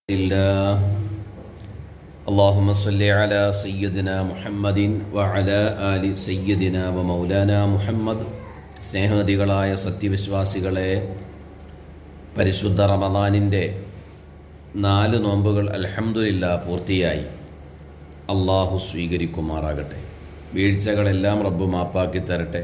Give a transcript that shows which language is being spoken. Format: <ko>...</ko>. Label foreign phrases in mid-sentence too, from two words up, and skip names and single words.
<ar>الله اللهم صل على سيدنا محمد وعلى آل سيدنا ومولانا മുഹമ്മദ്.</ar> <ml>സ്നേഹനിധികളായ സത്യവിശ്വാസികളെ, പരിശുദ്ധ റമദാനിൻ്റെ 4 നോമ്പുകൾ അൽഹംദുലില്ലാ പൂർത്തിയായി. അള്ളാഹു സ്വീകരിക്കുമാറാകട്ടെ. വീഴ്ചകളെല്ലാം റബ്ബ് മാപ്പാക്കി തരട്ടെ.</ml>